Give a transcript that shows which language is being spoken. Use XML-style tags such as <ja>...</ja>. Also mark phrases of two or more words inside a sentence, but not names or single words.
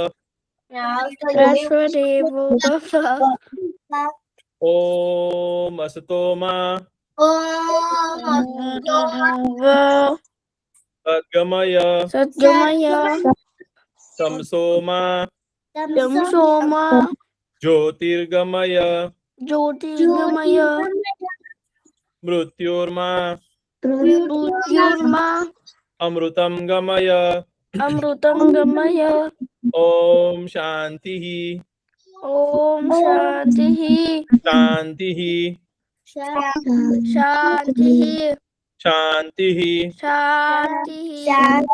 <sa>ओम अस्तो मां सद्गमय तमसो मां ज्योतिर्गमय मृत्योर्मा अमृतं गमय अमृतं गमय ॐ शान्तिः ॐ शान्तिः शान्तिः शान्तिः शान्तिः शान्तिः</sa>